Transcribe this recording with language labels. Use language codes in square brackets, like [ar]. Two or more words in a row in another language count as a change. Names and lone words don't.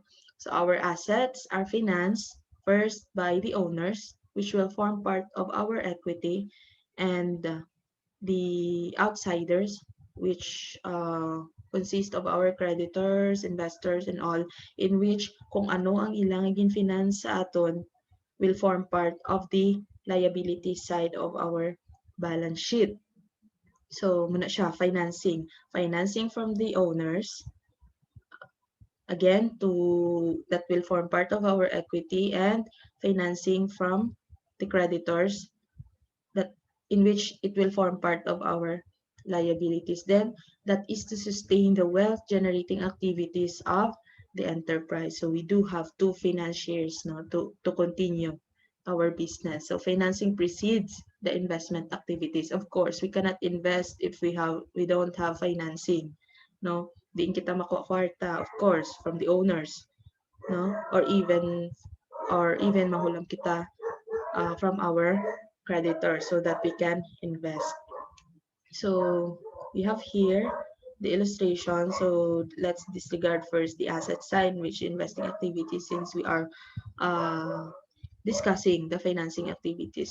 [en] So our assets are financed first by the owners, which will form part of our equity, and the outsiders, which consist of our creditors, investors, and all, in which [hil] kung ano ang ilang finance sa aton [en] will form part of the liability side of our balance sheet. So, [hil] muna siya, [en] financing. Financing from the owners, again, to that will form part of our equity, and financing from the creditors, that in which it will form part of our liabilities. Then, that is to sustain the wealth generating activities of the enterprise. So, we do have two financiers, no, to continue our business. So financing precedes the investment activities. Of course, we cannot invest if we don't have financing, no? [hil] Diin kita makuha kwarta, [en] of course, from the owners, no? Or even [hil] mahulam kita [en] from our creditors so that we can invest. So we have here the illustration. So let's disregard first the asset side, which investing activity, since we are uh, discussing the financing activities.